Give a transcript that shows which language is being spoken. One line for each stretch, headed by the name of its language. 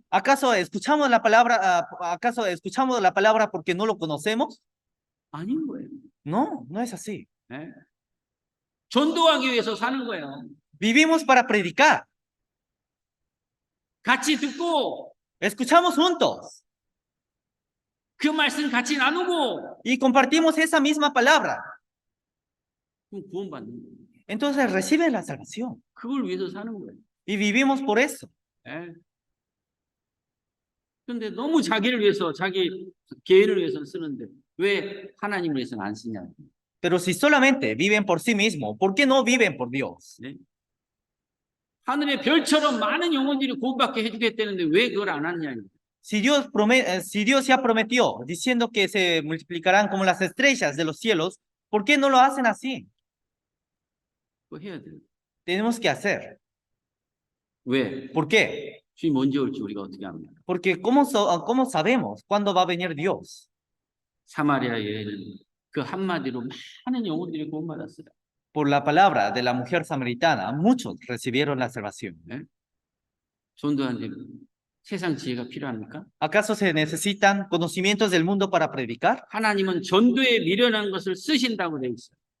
Spanish: ¿Acaso escuchamos la palabra porque no lo conocemos?
Korean: 아닌 거예요.
Spanish: No, no es así.
Korean: 전도하기 위해서 사는 거예요.
Spanish: Vivimos para predicar.
Korean: 같이 듣고
Spanish: Escuchamos juntos
Korean: 그 말씀 같이 나누고
Spanish: y compartimos esa misma palabra.
Korean: 그럼 구원받는 거예요.
Spanish: Entonces reciben la salvación
Korean: 그걸 위해서 사는 거예요.
Spanish: y vivimos por eso.
Korean: 그런데 너무 자기를 위해서 자기 개인을 위해서 쓰는데 왜 하나님을 위해서는 안 쓰냐?
Spanish: Pero si solamente viven por sí mismos, ¿por qué no viven por Dios?
Korean: 네? 하늘의 별처럼 많은 영혼들이 구원받게 해주겠다는데 왜 그걸 안 하느냐?
Spanish: Si Dios ya prometió diciendo que se multiplicarán como las estrellas de los cielos, ¿por qué no lo hacen así?
Korean: 그거 해야 돼요.
Spanish: Tenemos que hacer.
Korean: 왜?
Spanish: ¿Por qué?
Korean: 주님 언제 올지 우리가 어떻게 합니까?
Spanish: Porque ¿cómo sabemos cuándo va a venir Dios?
Korean: 사마리아 여인은 그 한마디로 많은 영혼들이 구원받았어요.
Spanish: Por la palabra de la mujer samaritana, muchos recibieron la salvación.
Korean: 전도하는데 세상 지혜가 필요합니까?
Spanish: ¿Acaso se necesitan conocimientos del mundo para predicar?
Korean: 하나님은 전도에 미련한 것을 쓰신다고 돼 있어요.